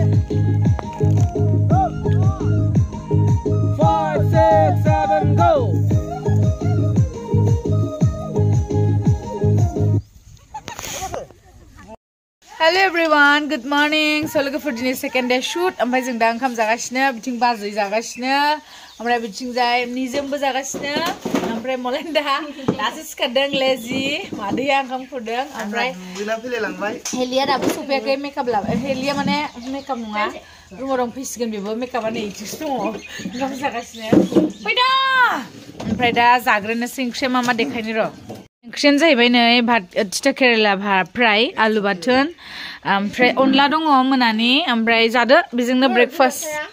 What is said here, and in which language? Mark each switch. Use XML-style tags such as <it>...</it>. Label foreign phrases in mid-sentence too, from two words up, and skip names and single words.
<en>5, 6, 7, go! Hello everyone, good morning.</en> <brx>So लोगोफोर दिनै</brx> <en>second day shoot</en> <brx>ओमफ्राय जों दा ओंखाम जागासिनो बिथिं बाजै जागासिनो ओमफ्राय बिथिंजाय निजोमबो जागासिनो ओमफ्राय मलेन्दा दासो सिखारदों लेजि मादैया ओंखाम खुरदों ओमफ्राय हेलिया दाबो सफैयाखै मेकआप लाबाय हेलिया माने मेकआप नङा रुमाव दंफैसिगोन बेबो मेकआपआ नै इथिंसो दङ ओंखाम जागासिनो फैदा ओमफ्राय दा जाग्रोनोसै ओंख्रिया मा मा देखायनो र' ओंख्रियानो जाहैबाय नै भात तिता केरेला फ्राय आलु बाथोन ओमफ्राय अनला दङ मोनानि ओमफ्राय जादो बेजोंनो ब्रेकफास्ट</brx>